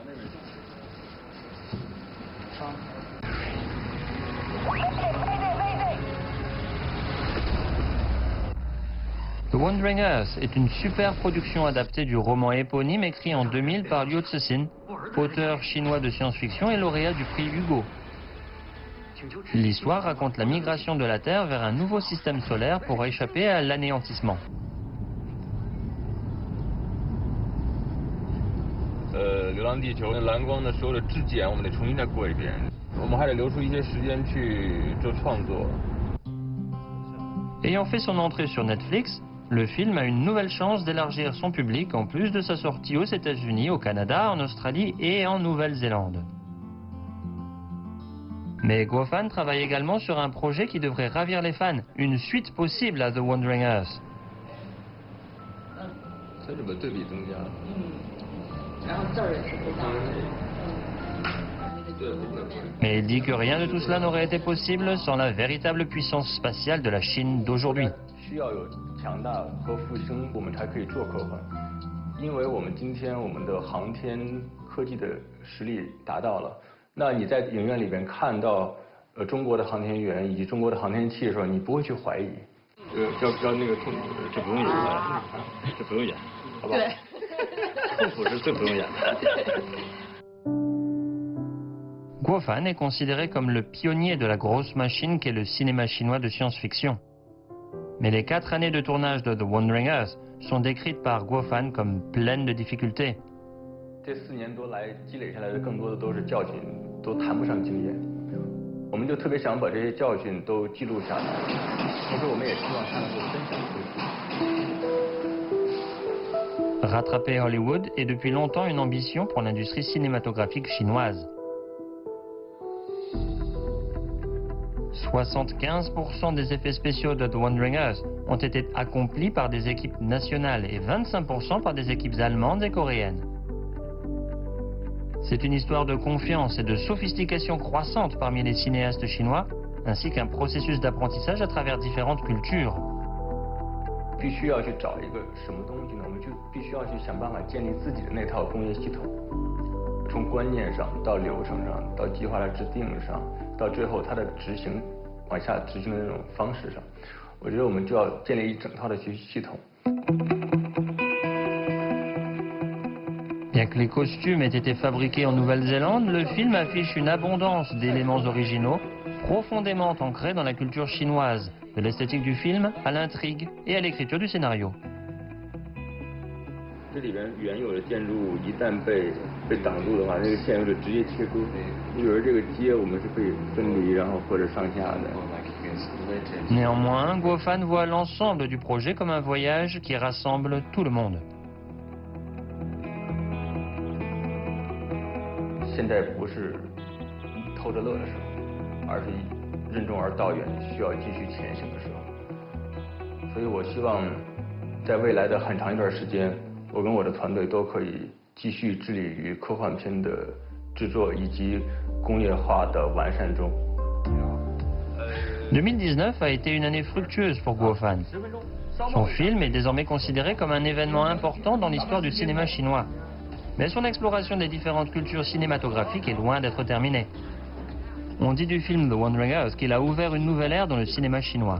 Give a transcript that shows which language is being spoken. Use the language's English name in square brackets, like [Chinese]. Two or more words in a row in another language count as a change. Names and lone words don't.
[French] The Wandering Earth est une super production adaptée du roman éponyme écrit en 2000 par Liu Cixin, auteur chinois de science-fiction et lauréat du prix Hugo. L'histoire raconte la migration de la Terre vers un nouveau système solaire pour échapper à l'anéantissement. [Chinese] 流浪地球蓝光的所有的质检我们得重新再过一遍，我们还得留出一些时间去做创作。 [French] Ayant fait son entrée sur Netflix, le film a une nouvelle chance d'élargir son public en plus de sa sortie aux États-Unis, au Canada, en Australie et en Nouvelle-Zélande. Mais Guo Fan travaille également sur un projet qui devrait ravir les fans, une suite possible à The Wandering Earth. Mais il dit que rien de tout cela n'aurait été possible sans la véritable puissance spatiale de la Chine d'aujourd'hui. [Chinese] 需要有强大和复兴，我们才可以做科幻。因为我们今天我们的航天科技的实力达到了，那你在影院里边看到中国的航天员以及中国的航天器的时候，你不会去怀疑。要那个痛苦，这不用演了，这不用演，好吧？痛苦是最不用演的。 [French] Guo Fan est considéré comme le pionnier de la grosse machine qu'est le cinéma chinois de science-fiction. Mais les 4 années de tournage de The Wandering Earth sont décrites par Guo Fan comme pleines de difficultés. [Chinese] 这4年多来积累下来的更多的都是教训，都谈不上经验。我们就特别想把这些教训都记录下来，同时我们也希望它能够分享出去。 [French] Rattraper Hollywood est depuis longtemps une ambition pour l'industrie cinématographique chinoise. 75% des effets spéciaux de The Wandering Earth ont été accomplis par des équipes nationales et 25% par des équipes allemandes et coréennes. C'est une histoire de confiance et de sophistication croissante parmi les cinéastes chinois, ainsi qu'un processus d'apprentissage à travers différentes cultures. [Chinese] 必须要去找一个什么东西呢？我们就必须要去想办法建立自己的那套工业系统，从观念上到流程上，到计划的制定上，到最后它的执行，往下执行的那种方式上，我觉得我们就要建立一整套的学习系统。 [French] Bien que les costumes aient été fabriqués en Nouvelle-Zélande, le film affiche une abondance d'éléments originaux, profondément ancrés dans la culture chinoise, de l'esthétique du film à l'intrigue et à l'écriture du scénario. [Chinese] 这里边原有的建筑物一旦被挡住的话，那个线就直接切割。比如这个街我们是可以分离，然后或者上下的。 [French] Néanmoins, Guo Fan voit l'ensemble du projet comme un voyage qui rassemble tout le monde. [Chinese] 现在不是偷着乐的时候，而是任重而道远，需要继续前行的时候。所以我希望在未来的很长一段时间，我跟我的团队都可以继续致力于科幻片的制作以及工业化的完善中。 [French] 2019 a été une année fructueuse pour Guo Fan. Son film est désormais considéré comme un événement important dans l'histoire du cinéma chinois. Mais son exploration des différentes cultures cinématographiques est loin d'être terminée. On dit du film The Wandering Earth qu'il a ouvert une nouvelle ère dans le cinéma chinois.